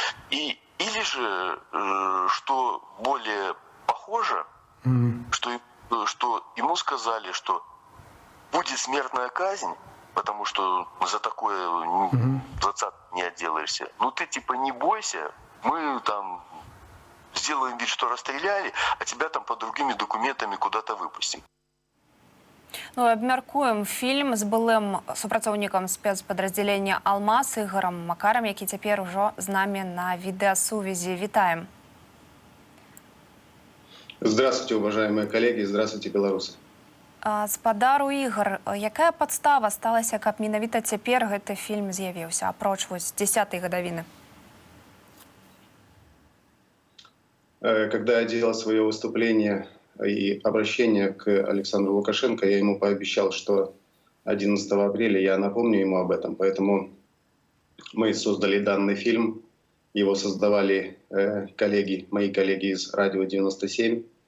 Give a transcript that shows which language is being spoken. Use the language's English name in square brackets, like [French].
[Russian] Или же, что более похоже, что ему сказали, что будет смертная казнь, потому что за такое 20 не отделаешься. Ну ты типа не бойся, мы там сделаем вид, что расстреляли, а тебя там по другими документами куда-то выпустим. [Belarusian] Ну, абмяркуем фільм з былым супрацоўнікам спецпадраздзялення «Алмаз» Ігорам Макарам, які цяпер ужо з намі на відэасувязі. Вітаем. [Russian] Здравствуйте, уважаемые коллеги, здравствуйте, белорусы. [Belarusian] Спадару Ігор, якая падстава сталася, каб менавіта цяпер гэты фільм з'явіўся, апроч вось 10-й гадавіны? [Russian] Когда я делал свое выступление и обращение к Александру Лукашенко, я ему пообещал, что 11 апреля я напомню ему об этом. Поэтому мы создали данный фильм. Его создавали мои коллеги из «Радио 97».